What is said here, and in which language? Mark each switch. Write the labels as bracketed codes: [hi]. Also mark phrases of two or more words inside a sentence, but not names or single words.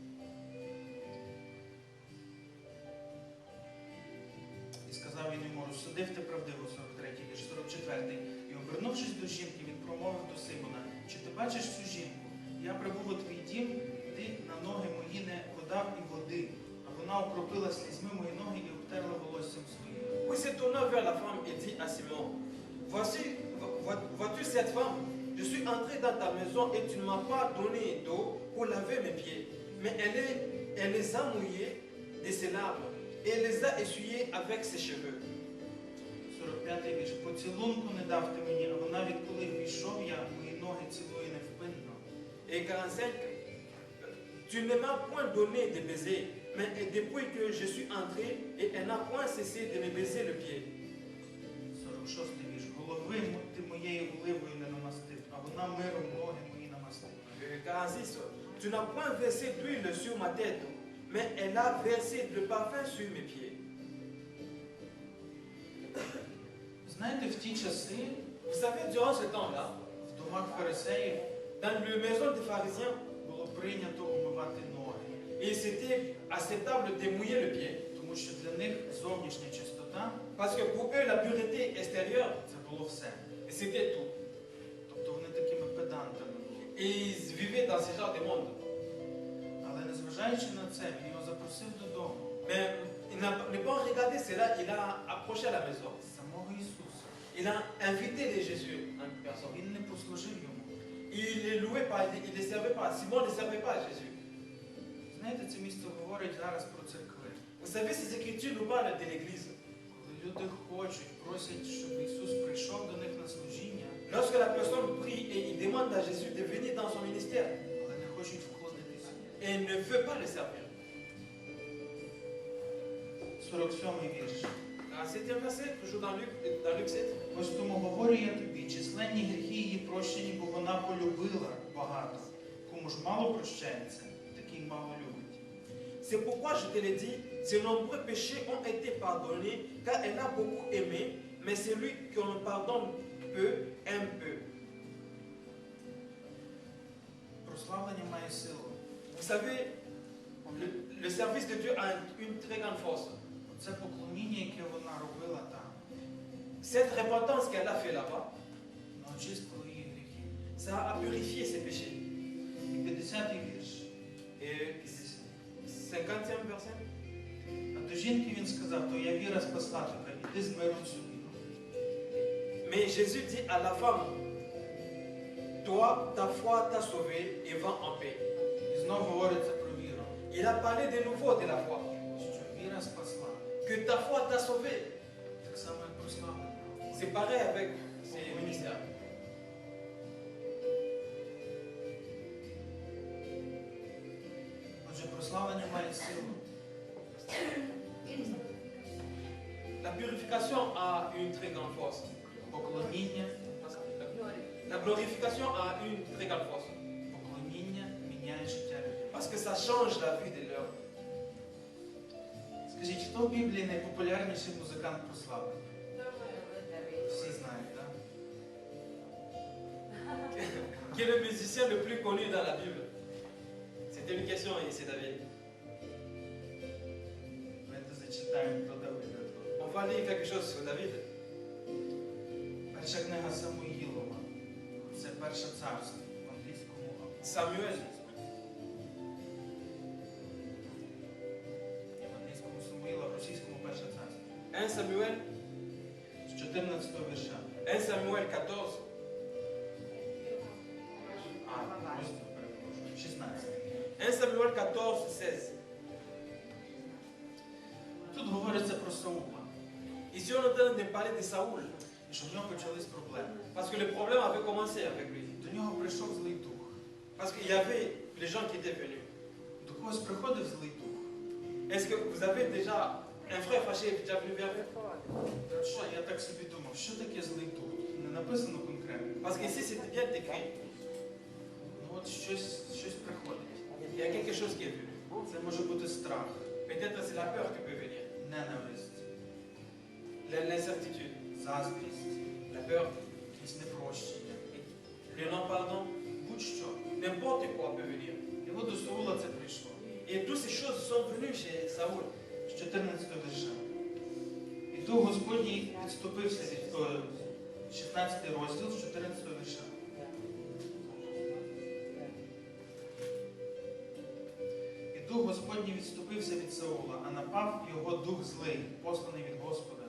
[uk] І сказав він йому, розсудив ти правдиво, 43-й вірш, 44-й. І обернувшись до жінки, він промовив до Симона, чи ти бачиш цю жінку? Я прибув у твій дім, ти на ноги мої не подав і води, а вона окропила слізьми мої ноги і обтерла волоссям своїм. [fr] Puis se tournant vers la femme et dit à Simon, vois-tu cette femme? Je suis entré dans ta maison et tu ne m'as pas donné d'eau pour laver mes pieds, mais elle les a mouillés de ses larmes et elle les a essuyés avec ses cheveux. [uk] 45-й вірш. Поцілунку не дав ти мені, а вона відколи війшов я, мої ноги цілує невпинно. [fr] Et 45, tu ne m'as point donné de baiser, mais depuis que je suis entré, et elle n'a point cessé de me baiser le pied. [uk] 46-й вірш. Голови ти моєю оливою не намастив, а вона миром ноги мої намастила. [fr] 46, tu n'as point versé d'huile sur ma tête, mais elle a versé le parfum sur mes pieds. [uk] Знаєте, в ті часи [fr] Vous savez, durant ce temps-là, [uk] в домах фарисеїв [fr] dans la maison des pharisiens, [uk] було прийнято умивати ноги, [fr] il c'était acceptable de mouiller le pied, [uk] тому що для них зовнішня чистота [fr] parce que pour eux, la pureté extérieure, [uk] це було все. [fr] c'était tout. [uk] Тобто вони такими педантами були. [fr] Et ils vivaient dans ce genre de monde. [uk] Але незважаючи на це, він його запросив додому. [fr] Mais il n'a pas regardé cela, il a approché à la maison. [uk] Самого Ісуса. [fr] Il a invité les Jésus en personne. [uk] Він не послужив йому. [fr] Il ne louait pas, il ne servait pas. Simon ne servait pas à Jésus. [uk] Знаєте, це місце говорить зараз про церкви. [fr] Vous savez, ces écritures nous parlent de l'Église. [uk] Коли люди хочуть, просять, щоб Ісус прийшов до них на служіння, [fr] Lorsque la personne prie et il demande à Jésus de venir dans son ministère [uk] але не хочуть входитися. [fr] et ne veut pas le servir. [uk] 47-й вірш. [fr] Dans 7e verset, toujours dans Luc 7. [uk] Ось тому говорю я тобі, численні гріхи її прощені, бо вона полюбила багато. Кому ж мало прощається, такий мало любить. [fr] C'est pourquoi je te l'ai dit, ses nombreux péchés ont été pardonnés, car elle a beaucoup aimé, mais celui qu'on pardonne peu, aime peu. [uk] Прославлення має силу. [fr] Vous savez, le service de Dieu a une très grande force. [uk] Це поклоніння, яке вона робила там, [fr] Cette repentance qu'elle a fait là-bas, [uk] воно очистило її гріхи. [fr] ça a purifié ses péchés. [uk] І 50-й вірш. [fr] Et 50e verset. [uk] А до жінки він сказав, то я віра спасла тебе, іди з миром собі. [fr] Mais Jésus dit à la femme, toi, ta foi t'a sauvé et va en paix. [uk] І знову говориться про віру, [fr] Il a parlé de nouveau de la foi, [uk] що віра спасла. [fr] que ta foi t'a sauvé. [uk] Так само, як прославлення. [fr] C'est pareil avec ces ministères. [uk] Отже, прославлення має силу. [fr] La purification a une très grande force. [uk] Поклоніння, [fr] La glorification a une très grande force. [uk] поклоніння міняє життя людей. [fr] Parce que ça change la vie de l'homme. [uk] Скажіть, хто в Біблії найпопулярніший музикант прославлення? Всі знають, так? [fr] Qui est le musicien le plus connu dans la Bible? C'était une question et c'est David. [uk] Давайте зачитаємо про Давида. [fr] On va lire quelque chose sur David. [uk] Перша книга Самуїлова. Це перше царство в англійському. [fr] Samuel. [uk] В англійському Самуїла, в російському перше царство. [fr] 1 Samuel. [uk] З 14-го вірша. [fr] 1 Samuel 14. [uk] Розділ, перепрошую. 16. [fr] 1 Samuel 14, 16. [uk] Тут говориться про Саула. [fr] Ici, on est en train de parler de Saoul. [uk] І І що в нього почались проблеми. [fr] Parce que le problème avait commencé avec lui. [uk] До нього прийшов злий дух. [fr] Parce qu'il y avait les gens qui étaient venus. [uk] До когось приходив злий дух. [fr] Est-ce que vous avez déjà un frère fâché déjà venu vers vous? [uk] Що, я так собі думав, що таке злий дух? Не написано конкретно. [fr] Parce qu'ici c'était bien écrit. [uk] Ну от щось приходить. [fr] Il y a quelque chose qui est venu. [uk] Це може бути страх, [fr] Peut-être c'est la peur qui peut venir. [uk] ненависть, [fr] L'incertitude, [uk] заздрість, [fr] la peur, [uk] якісь непрощення. [fr] le non-pardon. [uk] Будь-що. [fr] N'importe quoi peut venir. [uk] І от до Саула це прийшло. [fr] Et toutes ces choses sont venues chez Saoul. [uk] З 14 вірша. І дух Господній відступився від 16 розділ з 14 вірша. І дух Господній відступився від Саула, а напав його дух злий, посланий від Господа.